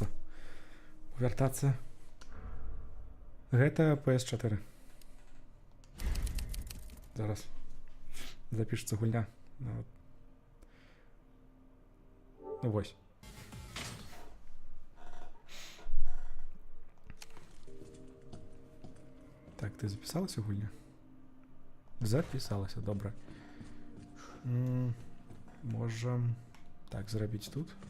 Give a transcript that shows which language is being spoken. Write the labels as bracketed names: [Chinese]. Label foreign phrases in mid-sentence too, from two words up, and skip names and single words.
[Ukrainian] Повертатися. [Belarusian] Гэта PS4. Зараз запишется гульня. Ну, ну вось. Так, ты записалася гульня? [Ukrainian] Записалася, добре. Можем так зробити тут.